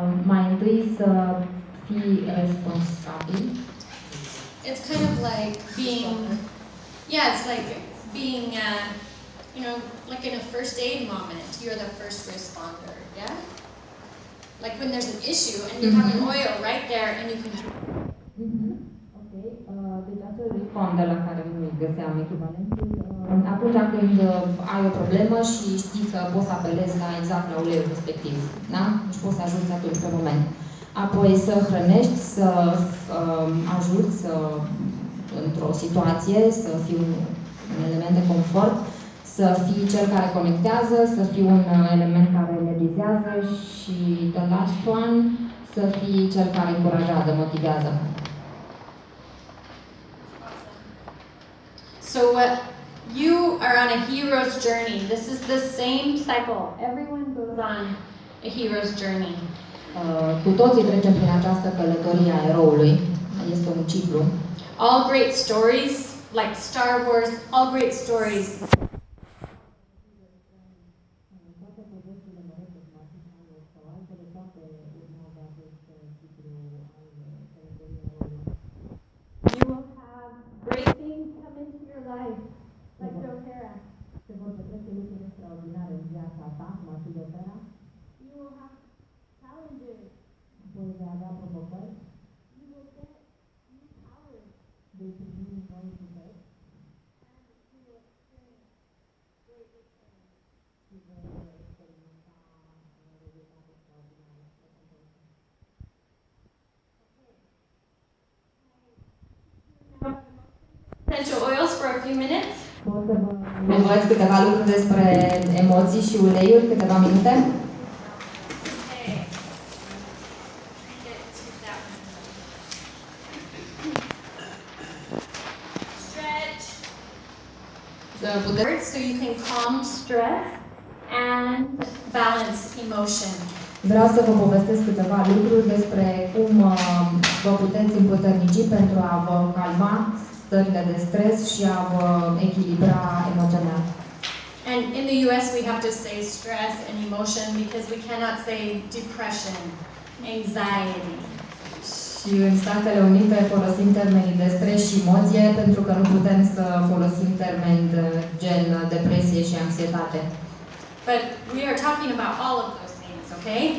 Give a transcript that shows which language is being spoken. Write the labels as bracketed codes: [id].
[ro] Mai întâi să fii responsabil. [en] It's kind of like being, it's like being, you know, like in a first aid moment, you're the first responder, yeah? Like when there's an issue and you have an oil right there and you can... [ro] Ok, deci acel responder la care nu găseam echivalentul, atunci când ai o problemă și știi că poți să apelezi la exact la uleiul respectiv, da? Deci poți să ajuți atunci pe moment. Apoi să hrănești, să ajuți într-o situație, să fii un element de confort, să fii cel care conectează, să fii un element care energizează și [en] the last one, [ro] să fii cel care încurajează, motivează. [en] So you are on a hero's journey. This is the same cycle. Everyone goes on a hero's journey. [ro] Cu toții trecem prin această călătorie a eroului. Este un ciclu. [en] All great stories, like Star Wars, all great stories. You will have great things come into your life, like doTERRA. [ro] Se vor petrece lucruri extraordinare în viața ta, cum ar fi doTERRA. [en] You will have challenges. [ro] Apoi vei avea provocări. [en] You will get new powers. [ro] Vei primi noi puteri. [en] And you will experience great victory. [ro] Și vei experimenta rezultate extraordinare. [en] Essential oils for a few minutes. [ro] Pot să vă învăț câteva lucruri despre emoții și uleiuri, câteva minute. [en] Okay. Get to that one. Stretch. So you can calm stress and balance emotion. [ro] Vreau să vă povestesc câteva lucruri despre cum vă puteți împuternici pentru a vă calma stările de stres și a vă echilibra emoțional. [en] And in the US we have to say stress and emotion because we cannot say depression, anxiety. [ro] Și în Statele Unite folosim termenii de stres și emoție pentru că nu putem să folosim termeni gen depresie și anxietate. [en] But we are talking about all of those things, okay?